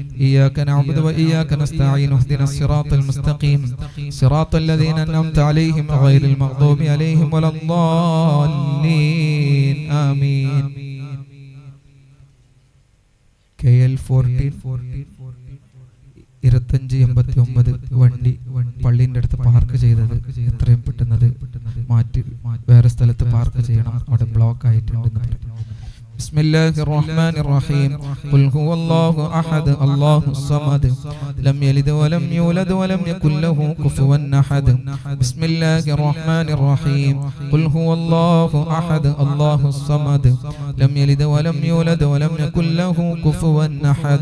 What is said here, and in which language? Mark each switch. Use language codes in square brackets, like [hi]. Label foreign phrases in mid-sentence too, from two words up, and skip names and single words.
[ar] إياك نعبد وإياك نستعين اهدنا الصراط المستقيم صراط الذين أنعمت عليهم غير المغضوب عليهم ولا الضالين آمين. [ml] KL14 2589 വണ്ടി പള്ളിൻ്റെ അടുത്ത് പാർക്ക് ചെയ്തത് എത്രയും പെട്ടെന്നത് മാറ്റി വേറെ സ്ഥലത്ത് പാർക്ക് ചെയ്യണം, അവിടെ ബ്ലോക്ക് ആയിട്ടുണ്ടെന്ന് പറഞ്ഞു. [ar] بسم الله الرحمن الرحيم قل هو الله أحد الله الصمد لم يلد ولم يولد ولم يكن له كفوا أحد. بسم الله الرحمن الرحيم قل هو الله أحد الله الصمد لم يلد ولم يولد ولم يكن له كفوا أحد.